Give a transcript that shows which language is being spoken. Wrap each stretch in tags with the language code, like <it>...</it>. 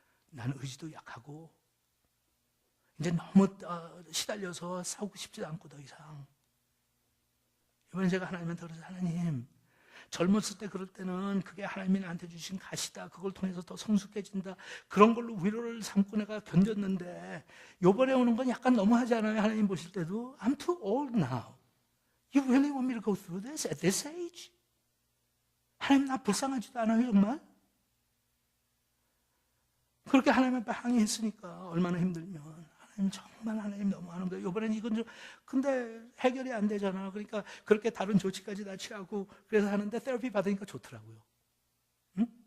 <ko>나는 의지도 약하고 이제 너무 시달려서 싸우고 싶지도 않고 더 이상. 이번에 제가 하나님한테 그래서 하나님, 젊었을 때 그럴 때는 그게 하나님이 나한테 주신 가시다. 그걸 통해서 더 성숙해진다. 그런 걸로 위로를 삼고 내가 견뎠는데 이번에 오는 건 약간 너무하지 않아요? 하나님 보실 때도</ko> <en>I'm too old now. You really want me to go through this at this age?</en> <ko>하나님 나 불쌍하지도 않아요 정말? 그렇게 하나님 앞에 항의했으니까 얼마나 힘들면 하나님 정말 하나님 너무하는 거예요. 이번엔 이건 좀 근데 해결이 안 되잖아. 그러니까 그렇게 다른 조치까지 다 취하고 그래서 하는데 테라피 받으니까 좋더라고요. 응?</ko>